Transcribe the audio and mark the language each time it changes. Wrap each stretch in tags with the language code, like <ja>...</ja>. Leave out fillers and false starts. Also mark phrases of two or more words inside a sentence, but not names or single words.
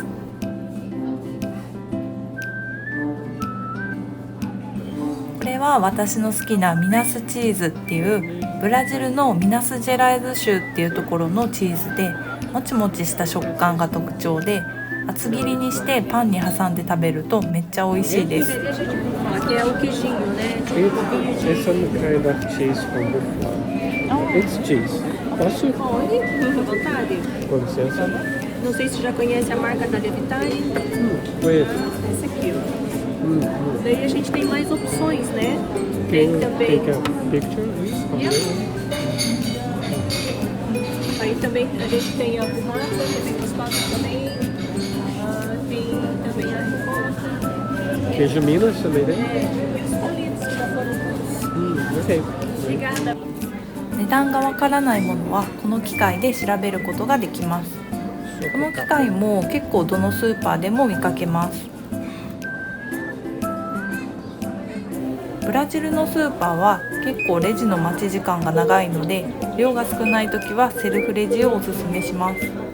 <ja>これはは私の好きなミナスチーズっていうブラジルのミナスジェライズ州っていうところのチーズで、もちもちした食感が特徴で、厚切りにしてパンに挟んで食べるとめっちゃ美味しいです。</ja> <pt>Aqui é o queijinho, né?</pt> <en>It's some kind of cheese from buffalo. It's cheese.</en> <pt>Posso? Pode, fica à vontade. Com licença. Não sei se já conhece a marca da Levitine. Conheço. Essa aqui, ó. Daí a gente tem mais opções, né? Tem também.</pt> <en>Take a picture.</en> <pt>Aí também a gente tem a burrata, também gostada também. Tem também a ricota. Queijo Minas também, né? Os politos que já foram. Ok. Obrigada.</pt> <ja>値段がわからないものはこの機械で調べることができます。この機械も結構どのスーパーでも見かけます。ブラジルのスーパーは結構レジの待ち時間が長いので、量が少ないときはセルフレジをおすすめします。</ja>